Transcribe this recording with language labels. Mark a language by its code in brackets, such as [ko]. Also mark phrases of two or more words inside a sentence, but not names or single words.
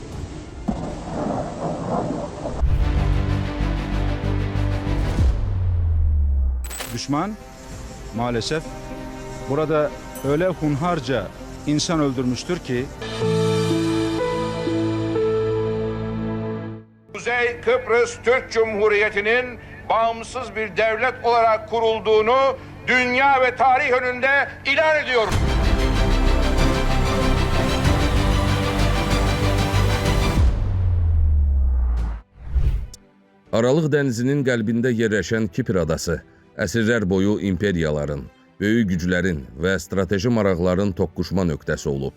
[tr] Düşman maalesef burada öyle hunharca insan öldürmüştür ki Kuzey Kıbrıs Türk Cumhuriyeti'nin bağımsız bir devlet olarak kurulduğunu dünya ve tarih önünde ilan ediyorum. [az] Aralıq dənizinin qəlbində yerləşən Kipr adası, əsrlər boyu imperiyaların, böyük güclərin və strateji maraqların toqquşma nöqtəsi olub.